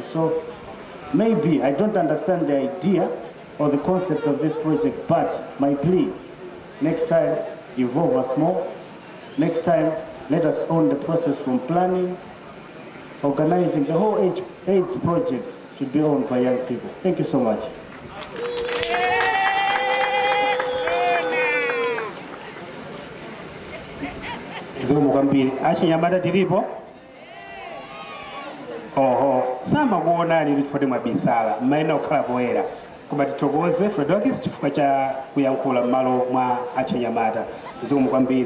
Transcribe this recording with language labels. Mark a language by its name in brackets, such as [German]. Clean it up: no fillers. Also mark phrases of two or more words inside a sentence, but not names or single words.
[English] So maybe I don't understand the idea or the concept of this project, but my plea, next time, involve us more. Next time, let us own the process from planning, organizing. The whole AIDS project should be owned by young people. Thank you so much. [Nyanja] zikomo kwambiri. Achinyamata tilipo? Oho, samakuonani kuti mwabisala mmaena kukhala poyera, koma tithokoze Fredokis chifukwa cha kuyankhula m'malo mwa achinyamata. Zikomo kwambiri.